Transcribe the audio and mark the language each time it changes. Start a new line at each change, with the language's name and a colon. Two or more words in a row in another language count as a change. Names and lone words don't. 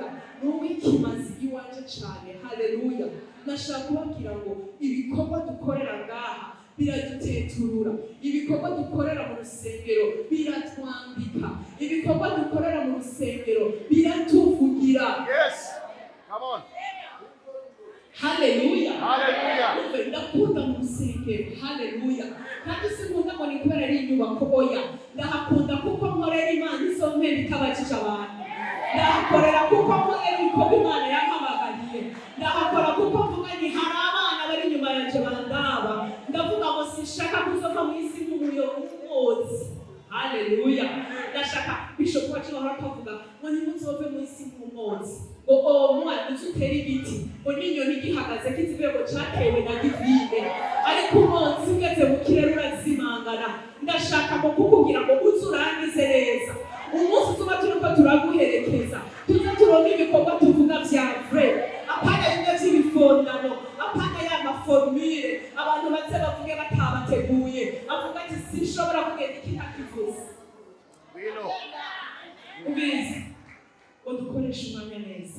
Rundi: N'uwikimazi iwanje cyane. Haleluya. Nashaka kubabwira ngo ibikorwa dukorera ngaha biraduteturura, ibikorwa dukorera mu rusengero biratwambika, ibikorwa dukorera mu rusengero biratuvugira.
English: Yes. Come on.
Rundi: Haleluya. Haleluya. Ndakunda mu rusengero. Haleluya. Kandi sinkunda ngo ni kubera ari inyubako oya. Ndahakunda kuko nkorera Imana isompe bikabakisha abantu. Ndahakorera kuko nkorera ibikorwa Imana yampamagariye. Ndahakora kuko mvuga ni hari abana bari inyuma yanje bandaba. Ndavuga ngo sinshaka kuzova mu isi nk'umuyobozi. Haleluya. Ndashaka Bishop wacu baravuga ngo nimuzove mu isi nk'umuyobozi. Mwana utera igiti ngo n'inyoni gihagaze kizibego cyatewe na divine, ariko umunsi ugeze mu kirere urazimangana. Ndashaka ngo kukubwira ngo uzurangize neza umunsi tuba turiko turaguherekeza, tuza turonka ibikorwa tuvuga vya vrai, apana bimwe vy'ibifondano, apana ya maformule abantu baze bavuge batabateguye, avuga ati sinshobora kugenda iki ntakivuze. Ubizi ngo dukoresha umwanya neza.